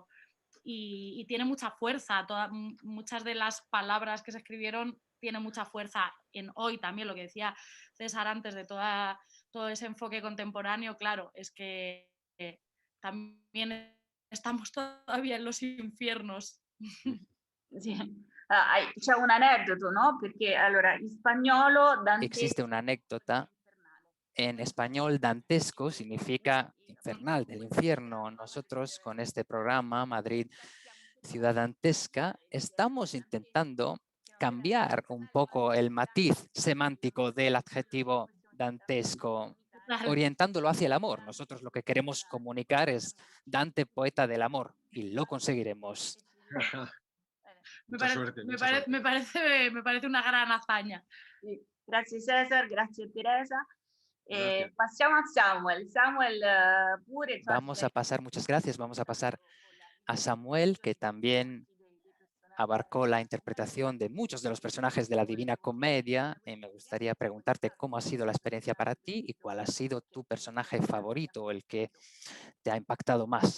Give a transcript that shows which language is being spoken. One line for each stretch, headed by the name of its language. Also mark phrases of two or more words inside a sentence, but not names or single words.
Spanish: Y tiene mucha fuerza, muchas de las palabras que se escribieron tienen mucha fuerza en hoy también, lo que decía César antes de todo ese enfoque contemporáneo. Claro, es que también estamos todavía en los infiernos.
Italian: Sì. C'è un aneddoto, no? Perché allora in spagnolo Dante...
Spanish: Existe una anécdota. En español, dantesco significa infernal, del infierno. Nosotros con este programa, Madrid Ciudad Dantesca, estamos intentando cambiar un poco el matiz semántico del adjetivo dantesco, orientándolo hacia el amor. Nosotros lo que queremos comunicar es Dante, poeta del amor, y lo conseguiremos. Me parece una gran hazaña.
Italian: Sì. Grazie Cesar, grazie Teresa. Passiamo a Samuel. Samuel pure...
Spanish: Vamos a pasar, muchas gracias, vamos a pasar a Samuel, que también abarcó la interpretación de muchos de los personajes de la Divina Comedia. Me gustaría preguntarte cómo ha sido la experiencia para ti y cuál ha sido tu personaje favorito, el que te ha impactado más.